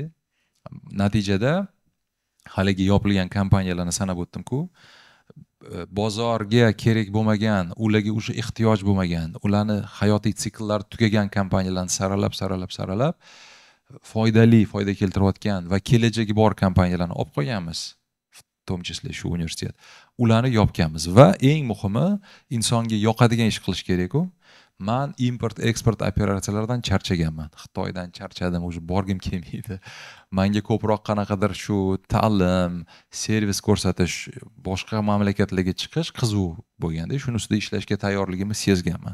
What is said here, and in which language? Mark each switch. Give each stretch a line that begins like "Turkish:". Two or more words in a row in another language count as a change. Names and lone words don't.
Uzbek: Natijada haligi yopilgan kompaniyalarni sanab o'tdim-ku, bozorga kerak bo'lmagan, ularga o'sha ehtiyoj bo'lmagan, ularni hayotiy sikllari tugagan kompaniyalarni saralab, foyda keltirayotgan va kelajagi bor kompaniyalarni olib qo'yganmiz,
Russian: в том числе
Uzbek: shu universitet. Ularni yopganmiz va eng muhimi, insonga yoqadigan ish qilish kerak-ku. Men import-eksport operatsiyalaridan charchaganman. Xitoydan charchadim, o'zi borgim kelmaydi. Menga ko'proq qanaqadir shu ta'lim, servis ko'rsatish, boshqa mamlakatlarga chiqish qiziq bo'lganda, shuni ustida ishlashga tayyorligimni sezganman.